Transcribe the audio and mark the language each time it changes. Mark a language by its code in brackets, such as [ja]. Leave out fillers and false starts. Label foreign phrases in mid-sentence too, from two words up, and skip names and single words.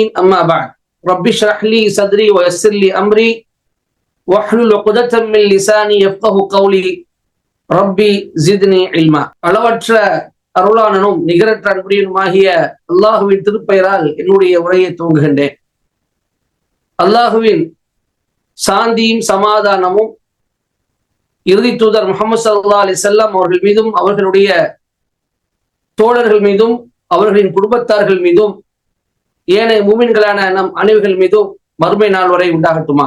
[ar] أما بعد، رب اشرح لي صدري ويسر لي أمري واحلل عقدة من لساني يفقهوا قولي ربي زدني علما. [ta] அளவற்ற அருளானனும் நிகரற்ற அன்புடையனுமாகிய அல்லாஹுவின் திருப்பெயரால் என்னுடைய உரையை துவங்குகின்றேன். அல்லாஹுவின் சாந்தியும் சமாதானமும் இறுதி தூதர் முஹம்மது [ar] صلى الله عليه وسلم [ta] அவர்கள் மீதும் அவர்களுடைய தோழர்கள் மீதும் அவர்களின் குடும்பத்தார்கள் மீதும் ஏனைய மூமின்களான நம் அனைவர்கள் மீதும் மறுமை நாள் வரை உண்டாகட்டுமாக.